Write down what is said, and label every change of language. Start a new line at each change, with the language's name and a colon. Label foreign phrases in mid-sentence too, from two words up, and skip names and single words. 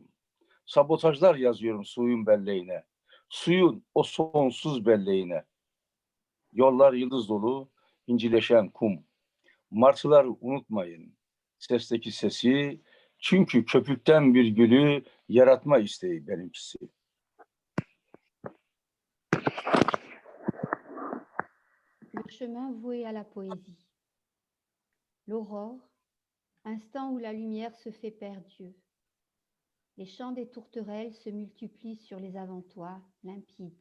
Turkish: Sabotajlar yazıyorum suyun belleğine. Suyun o sonsuz belleğine. Yollar yıldız dolu, incileşen kum. Martılar unutmayın sesteki sesi. Çünkü köpükten bir gülü yaratma isteği benimkisi.
French: Le chemin voué à la poésie. L'aurore, instant où la lumière se fait père Dieu. Les chants des tourterelles se multiplient sur les avantoirs, limpides.